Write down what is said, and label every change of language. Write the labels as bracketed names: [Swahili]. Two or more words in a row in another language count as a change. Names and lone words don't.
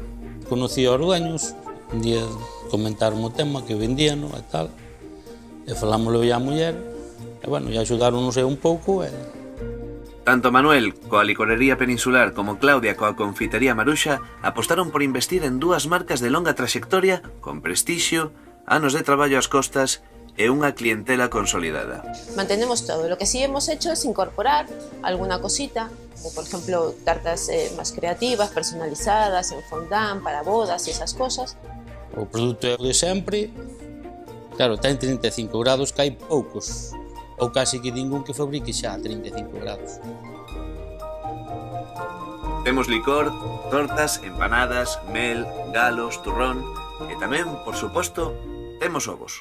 [Galician] Conocí aos dueños, un día comentaron o tema que vendían e tal, e falámoslo a muller, e bueno, e axudáronos un pouco. Tanto Manuel, coa licorería Peninsular, como Claudia, coa confitería Marusha, apostaron por investir en dúas marcas de longa trayectoria, con prestixio, anos de traballo ás costas e unha clientela consolidada. [Spanish] Mantenemos todo. Lo que sí hemos hecho es incorporar alguna cosita, como por ejemplo tartas más creativas, personalizadas, en fondant, para bodas y esas cosas. [Galician] O produto de sempre, claro, ten 35 grados, que hai poucos, ou casi que ningún que fabrique xa a 35 grados. Temos licor, tortas, empanadas, mel, galos, turrón e tamén, por suposto, temos ovos.